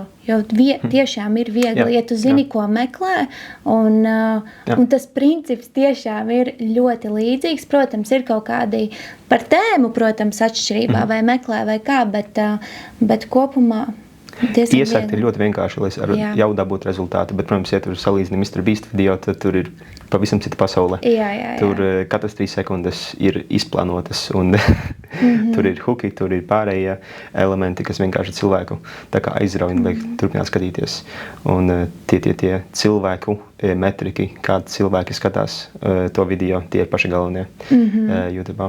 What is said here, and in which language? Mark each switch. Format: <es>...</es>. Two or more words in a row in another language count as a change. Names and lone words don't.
<lv>Jo tiešām ir viegli, ja tu zini, ko meklē, un tas princips tiešām ir ļoti līdzīgs. Protams, ir kaut kādi par tēmu, protams, atšķirībā vai meklē vai kā, bet kopumā iesākt ir ļoti vienkārši, lai jau dabūtu rezultātu, bet, protams, ja tur salīdzinām Mr. Beast video, tad tur ir pavisam cita pasaule. Tur katras 3 sekundes ir izplānotas, un tur ir huki, tur ir pārējie elementi, kas vienkārši cilvēku tā kā aizrauj, lai turpināt skatīties. Un tie cilvēku metriki, kādi cilvēki skatās to video, tie ir paši galvenie YouTube'ā.</lv>